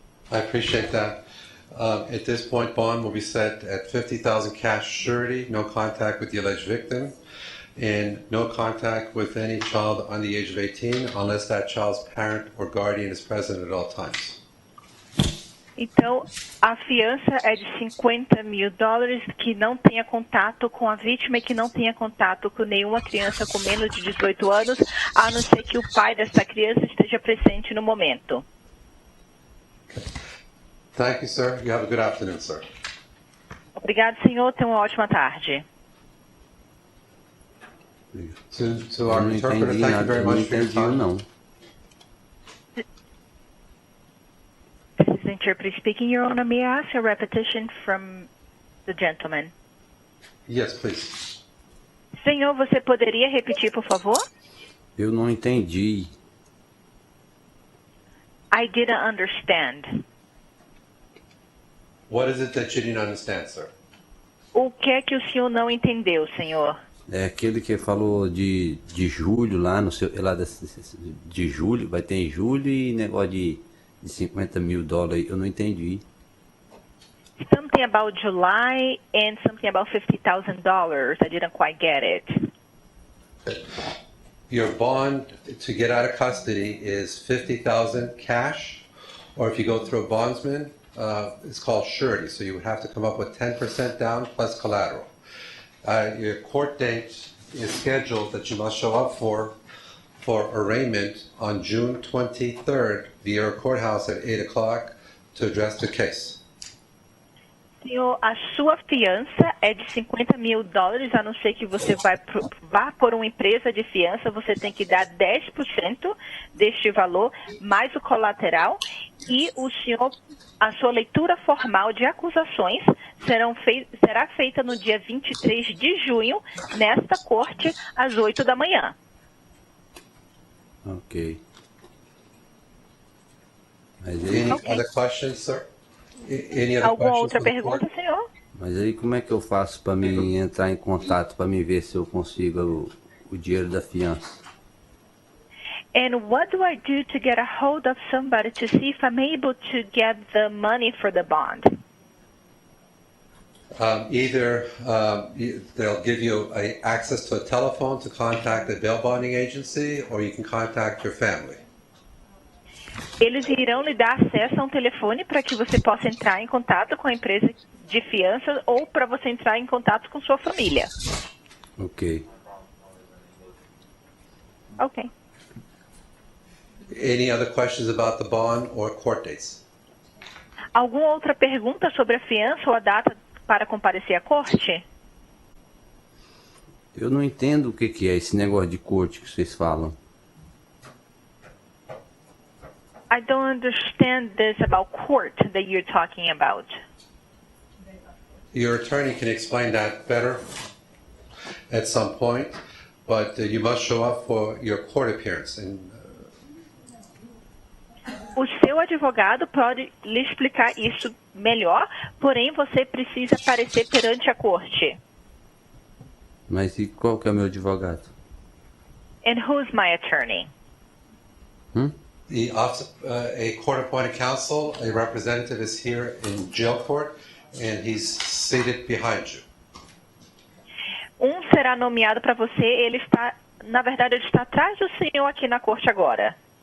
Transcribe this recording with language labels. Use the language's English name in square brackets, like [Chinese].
[English] I appreciate that. At this point, bond will be set at $50,000 cash surety, no contact with the alleged victim, and no contact with any child under the age of 18 unless that child's parent or guardian is present at all times. [Portuguese] Então, a fiança é de $50 mil, que não tenha contato com a vítima e que não tenha contato com nenhuma criança com menos de 18 anos, a não ser que o pai dessa criança esteja presente no momento. [English] Thank you, sir. You have a good afternoon, sir. [Portuguese] Obrigado, senhor. Tenha uma ótima tarde. [English] To our interpreter, thank you very much for your time. [Portuguese] Não. [English] This is the interpreter speaking. Your Honor, may I ask a repetition from the gentleman? Yes, please. [Portuguese] Senhor, você poderia repetir, por favor? Eu não entendi. [English] I didn't understand. What is it that you didn't understand, sir? [Portuguese] O que é que o senhor não entendeu, senhor? É aquele que falou de julho lá, no seu, lá de julho, vai ter em julho e negócio de $50 mil. Eu não entendi. [English] Something about July and something about $50,000. I didn't quite get it. Your bond to get out of custody is $50,000 cash, or if you go through a bondsman, it's called surety. So you would have to come up with 10% down plus collateral. Your court date is scheduled that you must show up for arraignment on June 23rd via courthouse at 8 o'clock to address the case. [Portuguese] Senhor, a sua fiança é de $50 mil, a não ser que você vá por uma empresa de fiança, você tem que dar 10% deste valor, mais o colateral, e a sua leitura formal de acusações será feita no dia 23 de junho, nesta corte, às 8 da manhã. Ok. [English] Any other questions, sir? Any other [Portuguese] Alguma outra [English] for the [Portuguese] pergunta, [English] court? [Portuguese] senhor? Mas aí como é que eu faço para mim entrar em contato, para mim ver se eu consigo o dinheiro da fiança? [English] And what do I do to get a hold of somebody to see if I'm able to get the money for the bond? They'll give you access to a telephone to contact the bail bonding agency, or you can contact your family. [Portuguese] Eles irão lhe dar acesso a um telefone para que você possa entrar em contato com a empresa de fiança ou para você entrar em contato com sua família. Ok. Ok. [English] Any other questions about the bond or court dates? [Portuguese] Alguma outra pergunta sobre a fiança ou a data para comparecer à corte? Eu não entendo o que é esse negócio de corte que vocês falam. [English] I don't understand this about court that you're talking about. Your attorney can explain that better at some point, but you must show up for your court appearance. [Portuguese] O seu advogado pode lhe explicar isso melhor, porém você precisa aparecer perante a corte. Mas e qual que é o meu advogado? [English] And who's my attorney? The office, a court-appointed counsel, a representative is here in jail court, and he's seated behind you. [Portuguese] Será nomeado para você, ele está, na verdade, ele está atrás do senhor aqui na corte agora.